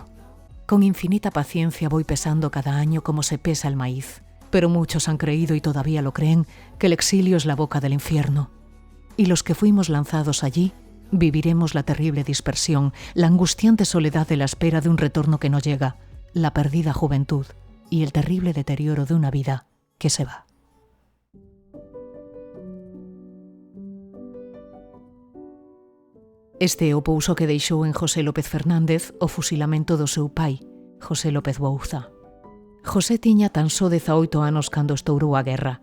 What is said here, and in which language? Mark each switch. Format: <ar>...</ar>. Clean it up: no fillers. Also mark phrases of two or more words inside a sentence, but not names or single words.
<es>Con infinita paciencia voy pesando cada año como se pesa el maíz, pero muchos han creído y todavía lo creen que el exilio es la boca del infierno. Y los que fuimos lanzados allí viviremos la terrible dispersión, la angustiante soledad de la espera de un retorno que no llega, la perdida juventud y el terrible deterioro de una vida que se va.</es> <gl>Este é o pouso que deixou en José López Fernández o fusilamento do seu pai, José López Bouza. José tiña tan só 18 anos cando estourou a guerra.</gl>